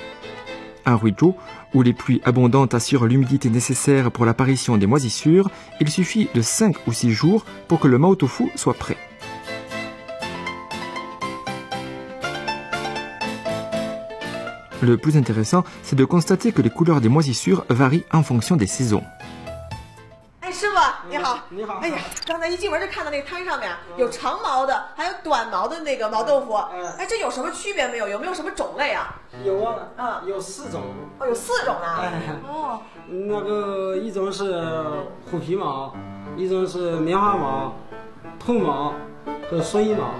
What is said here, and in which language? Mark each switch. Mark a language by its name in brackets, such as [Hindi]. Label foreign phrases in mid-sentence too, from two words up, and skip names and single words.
[French] À Huizhou, où les pluies abondantes assurent l'humidité nécessaire pour l'apparition des moisissures, il suffit de 5 ou 6 jours pour que le mao tofu soit prêt. Le plus intéressant, c'est de constater que les couleurs des moisissures varient en fonction des saisons. [Chinese] 师傅你好，你好。哎呀，刚才一进门就看到那摊上面有长毛的，还有短毛的那个毛豆腐。哎，这有什么区别没有？有没有什么种类啊？有啊，有4种。有4种呢。那个一种是虎皮毛，一种是棉花毛、兔毛和蓑衣毛。